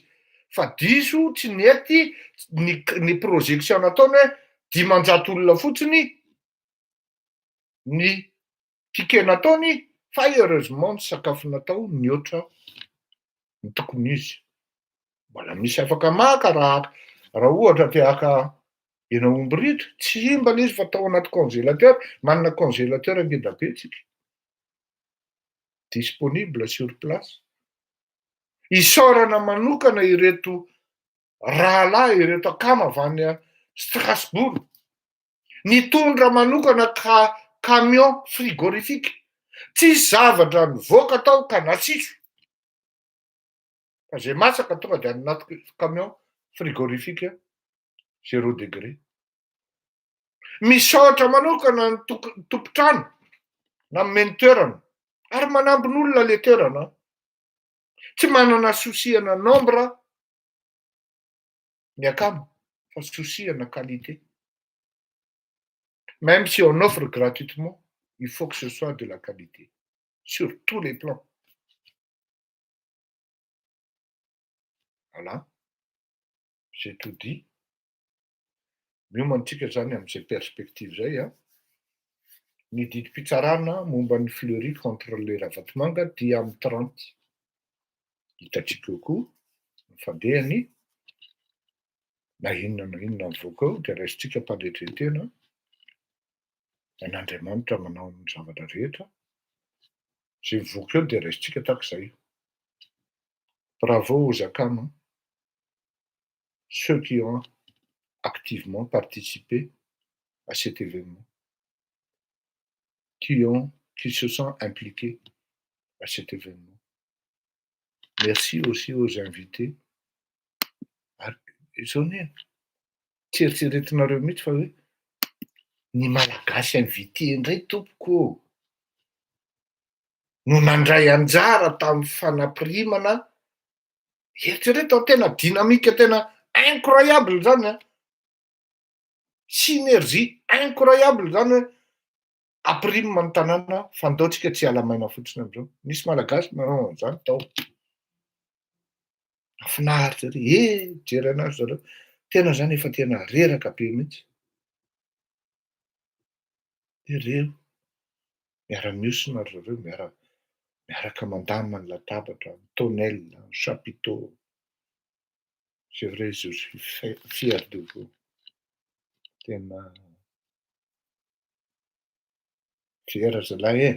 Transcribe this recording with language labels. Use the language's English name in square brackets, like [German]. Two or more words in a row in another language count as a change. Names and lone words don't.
[Malagasy] Fa diso tsy nety ny projection nataony hoe 500 olona fotsiny ny ticket nataony, fa heureusement ny sakafo natao niotra ny tokony izy. mbola misy afaka maka raha ohatra te haka hena omby ritra, tsy mba le izy fa atao anaty congélateur, manana congélateur ngeda be tsika, [French] disponible sur place. [Malagasy] Isaorana manokana ireto rahalahy, ireto akama avy any Strasbourg, nitondra manokana [French] camion frigorifique, [Malagasy] tsy zavatra mivoaka tao ka nasiso, fa zay masaka tonga de anaty [French] camion frigorifique 0 degré. [Malagasy] Misaotra manokana ny tompotrano na meny toerana ary manambin'olona le toerana, tsy manana souciana nombre ny akamo, fa souciana qualité. [French] Même si on offre gratuitement, il faut que ce soit de la qualité sur tous les plans. Voilà, j'ai tout dit. [Malagasy] Miomantsika zany amin'izay perspective zay a. Ny didim-pitsarana momba ny fleury contre le ravatomanga dia amin'ny 30. Hitatsika eo koa ny fandehany na inona mivoaka eo de raisitsika mpanetretena n'Andriamanitra manao ny zavatra rehetra. Zay mivoaka eo de raisitsika tak'izay. [French] Bravo aux akama, ceux qui ont activement participé à cet événement, qui se sont impliqués à cet événement. Merci aussi aux invités. [Malagasy] Zone, tieritreretinareo mihitsy fa hoe ny malagasy invité indray tompoko no nandray anjara tamin'ny fanapirimana. Eritrereto tena dynamique tena incroyable zany a. [French] Synergie incroyable [Malagasy] zany hoe apirimana ny tanàna fandaotsika tsy alamaina fotsiny am'izao. Nisy malagasy manao an'izany tao. Mahafinaritra ry, jery anazy zareo. Tena zany efa tena reraka be mihitsy. Ireo miara-miosina ry zareo, miaraka mandamina ny latabatra, ny tonnelle, ny chapiteau. [French] C'est vrai, je suis fier de vous. [Malagasy] Tena fier zalahy e.